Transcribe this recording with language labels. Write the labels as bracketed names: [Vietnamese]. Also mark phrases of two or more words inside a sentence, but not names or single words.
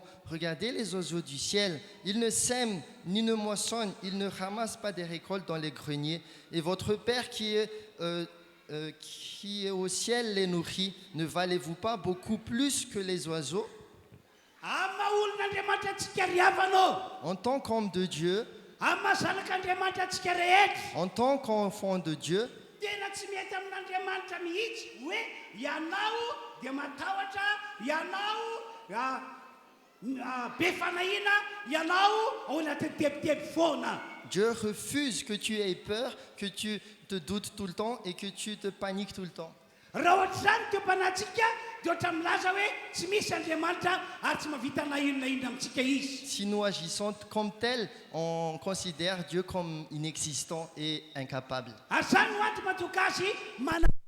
[French] Regardez les oiseaux du ciel, ils ne sèment ni ne moissonnent, ils ne ramassent pas des récoltes dans les greniers, et votre Père qui est au ciel les nourrit. Ne valez-vous pas beaucoup plus que les oiseaux? [Malagasy] Amma olon'Andriamanitra antsika riavanao, [French] En tant qu'homme de Dieu, [Malagasy] amma zanak'Andriamanitra antsika rehetra, [French] en tant qu'enfant de Dieu, [Malagasy] tena tsy mety amin'Andriamanitra mihitsy hoe ianao dia matahotra, ianao be fanahina, ianao ao anaty tebiteby foana. [French] Dieu refuse que tu aies peur, que tu te doutes tout le temps et que tu te paniques tout le temps. [Malagasy] Raha ohatra zany teo mpanatsika dia ohatra milaza hoe tsy misy Andriamanitra ary tsy mavita na inona inona amintsika izy. [French] Si nous agissons comme tel, on considère Dieu comme inexistant et incapable. [Malagasy] Ary zany no antony mahatonga azy